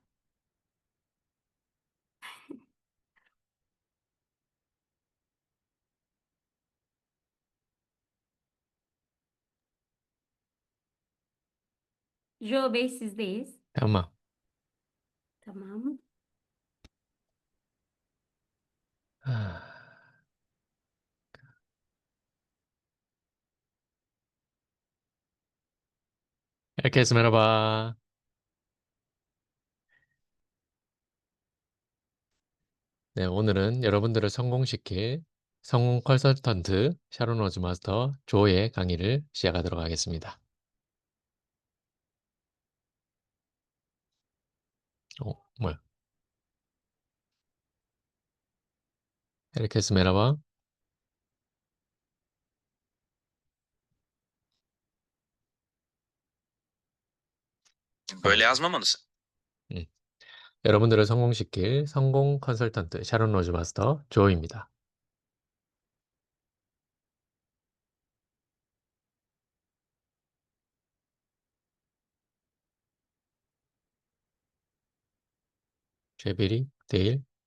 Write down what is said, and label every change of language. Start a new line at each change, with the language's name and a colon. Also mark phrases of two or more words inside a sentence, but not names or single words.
Turkish: Joe Bey sizdeyiz. Tamam. Tamam. Herkese merhaba.
Korean: 네, 오늘은 여러분들을 성공시킬 성공 컨설턴트 샤론 로즈 마스터 조의 강의를 시작하도록 하겠습니다. 뭐야?
Turkish: Herkese merhaba. Böyle yazmamalısın. 음.
Korean: 여러분들을 성공시킬 성공 컨설턴트 샤론 로즈 마스터 조입니다. 쉐비리, 데일,